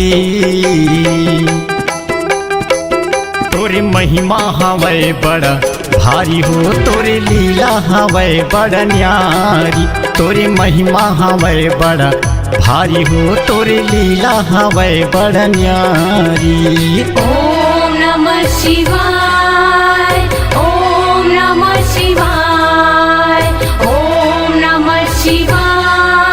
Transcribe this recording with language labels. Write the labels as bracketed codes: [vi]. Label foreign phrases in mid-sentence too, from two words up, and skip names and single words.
[bho] तोरे महिमा हवै बड़ा भारी हो, तोरे लीला हवै बड़ा न्यारी। तोरे महिमा हवै बड़ा भारी हो, तोरे लीला हवै बड़ा न्यारी। [sa] ओम नमः शिवाय, ओम नमः शिवाय, ओम नमः शिवाय।